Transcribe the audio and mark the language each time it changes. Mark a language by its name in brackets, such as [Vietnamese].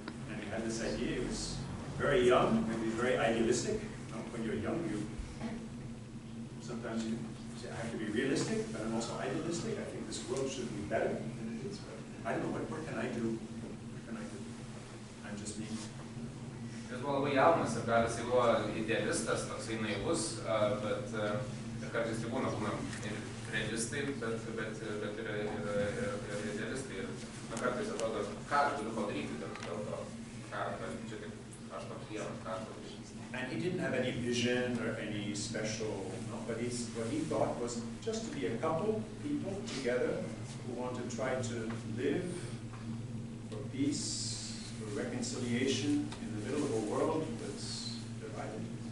[English] And he had this idea, he was very young, maybe very idealistic. When you're young, sometimes you say, I have to be realistic, but I'm also idealistic. I think this world should be better than it is. But I don't know, what can I do? What can I do? I'm just me. [Lithuanian] Jis buvo labai jaunas ir gal jisai buvo idealistas, toksai naivus, bet kartais tai būna ir realistai, bet ir idealistai. Ir kartais atrodo, ką aš galiu padaryti dėl to, ką čia tik aš toks vienas, ką aš padaryti. [English] And he didn't have any vision or any special, but what he thought was just to be a couple people together who want to try to live for peace, for reconciliation in the middle of a world that's divided.